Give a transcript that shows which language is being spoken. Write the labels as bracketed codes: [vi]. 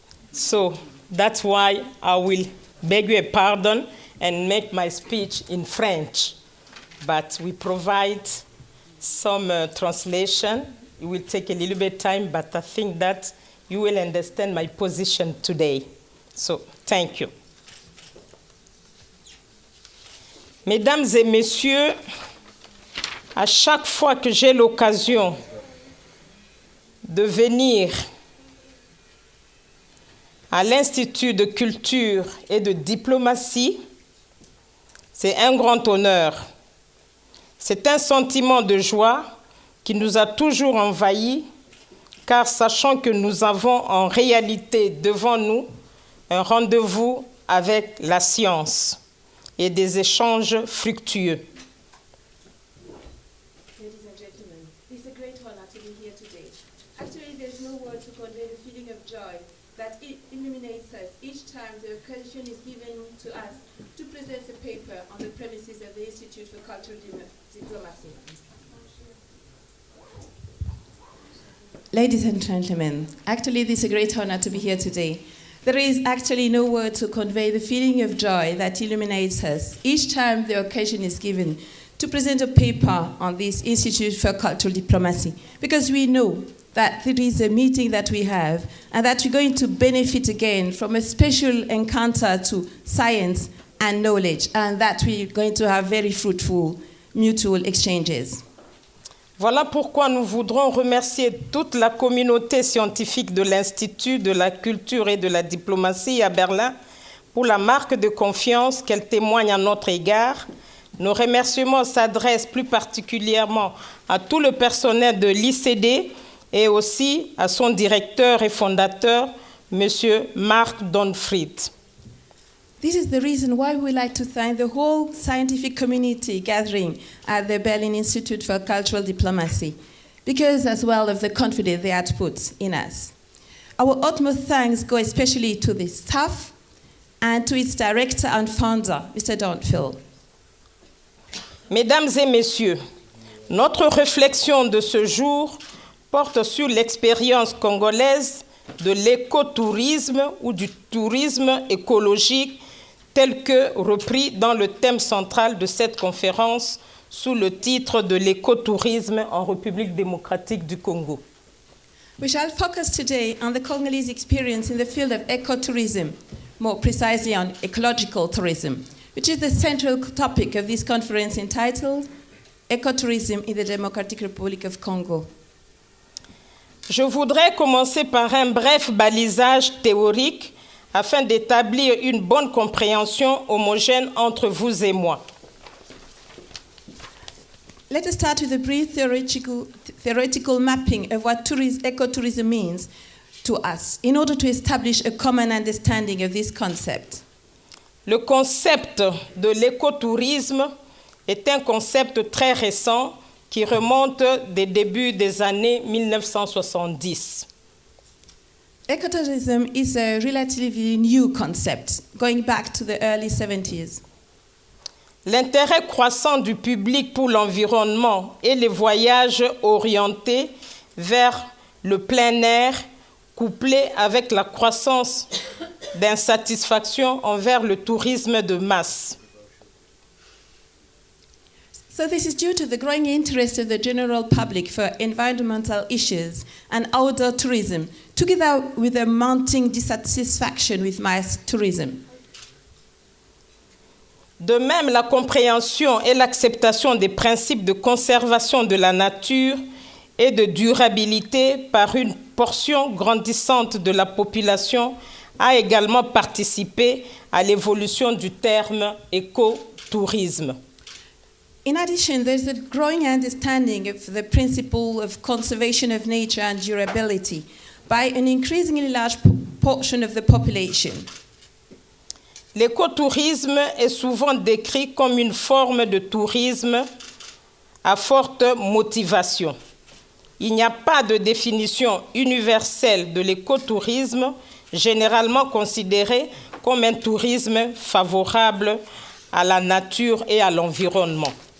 [en] So that's why I will beg your pardon and make my speech in French. But we provide some translation. It will take a little bit of time, but I think that you will understand my position today. So thank you. [fr] Mesdames et messieurs, à chaque fois que j'ai l'occasion de venir à l'Institut de culture et de diplomatie, c'est un grand honneur. C'est un sentiment de joie qui nous a toujours envahis, car sachant que nous avons en réalité devant nous un rendez-vous avec la science et des échanges fructueux. [en] Ladies and gentlemen, it's a great honor to be here today. Actually, there's no word to convey the feeling of joy that it illuminates us each time the occasion is given to us to present a paper on the premises of the Institute for Cultural Diplomacy. Ladies and gentlemen, actually, it is a great honor to be here today. There is actually no word to convey the feeling of joy that illuminates us each time the occasion is given to present a paper on this Institute for Cultural Diplomacy, because we know that it is a meeting that we have and that we're going to benefit again from a special encounter to science and knowledge, and that we're going to have very fruitful mutual exchanges. [fr] Voilà pourquoi nous voudrons remercier toute la communauté scientifique de l'Institut de la culture et de la diplomatie à Berlin pour la marque de confiance qu'elle témoigne à notre égard. Nos remerciements s'adressent plus particulièrement à tout le personnel de l'ICD et aussi à son directeur et fondateur, M. Marc Donfried. [en] This is the reason why we like to thank the whole scientific community gathering at the Berlin Institute for Cultural Diplomacy, because as well of the confidence they had put in us. Our utmost thanks go especially to the staff and to its director and founder, Mr. Donfield. [fr] Mesdames et messieurs, notre réflexion de ce jour porte sur l'expérience congolaise de l'écotourisme ou du tourisme écologique tel que repris dans le thème central de cette conférence sous le titre de l'écotourisme en République démocratique du Congo. [en] We shall focus today on the Congolese experience in the field of ecotourism, more precisely on ecological tourism, which is the central topic of this conference entitled Ecotourism in the Democratic Republic of Congo. [fr] Je voudrais commencer par un bref balisage théorique afin d'établir une bonne compréhension homogène entre vous et moi. [en] Let us start with a brief theoretical mapping of what ecotourism means to us in order to establish a common understanding of this concept. [fr] Le concept de l'écotourisme est un concept très récent qui remonte des débuts des années 1970. [en] Ecotourism is a relatively new concept, going back to the early 70s. [fr] L'intérêt croissant du public pour l'environnement et les voyages orientés vers le plein air, couplé avec la croissance d'insatisfaction envers le tourisme de masse. [en] So this is due to the growing interest of the general public for environmental issues and outdoor tourism, together with a mounting dissatisfaction with mass tourism. [fr] De même, la compréhension et l'acceptation des principes de conservation de la nature et de durabilité par une portion grandissante de la population a également participé à l'évolution du terme écotourisme. [en] In addition, there's a growing understanding of the principle of conservation of nature and durability by an increasingly large portion of the population. [fr] L'écotourisme est souvent décrit comme une forme de tourisme à forte motivation. Il n'y a pas de définition universelle de l'écotourisme, généralement considéré comme un tourisme favorable à la nature et à l'environnement.